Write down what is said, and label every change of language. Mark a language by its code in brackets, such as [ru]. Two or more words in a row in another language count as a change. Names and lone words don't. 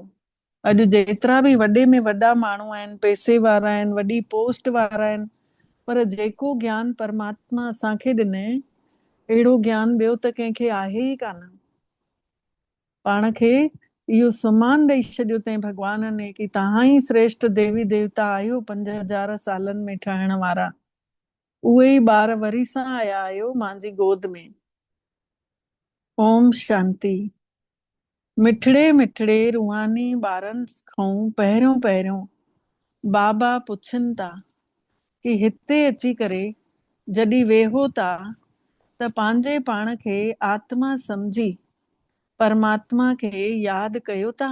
[sd] अॼु जेतिरा बि वॾे में वॾा माण्हू आहिनि, पैसे वारा आहिनि, वॾी पोस्ट वारा आहिनि, पर जेको ज्ञान परमात्मा असांखे ॾिने अहिड़ो ज्ञान ॿियो त कंहिंखे आहे ई कान। पाण खे इहो सुमान ॾेई छॾियो अथई भॻवान ने कि तव्हां ई श्रेष्ठ देवी देवता आहियो 5000 सालनि में ठहण वारा। उहे ई ॿार वरी सां आया आहियो मुंहिंजी गोद में। [hi] ओम शांति। [sd] मिठड़े मिठड़े रूहानी ॿारनि खां पहिरियों बाबा पुछनि था कि हिते अची करे जॾहिं वेहो था त पंहिंजे पाण खे आत्मा समझी परमात्मा खे यादि कयो था।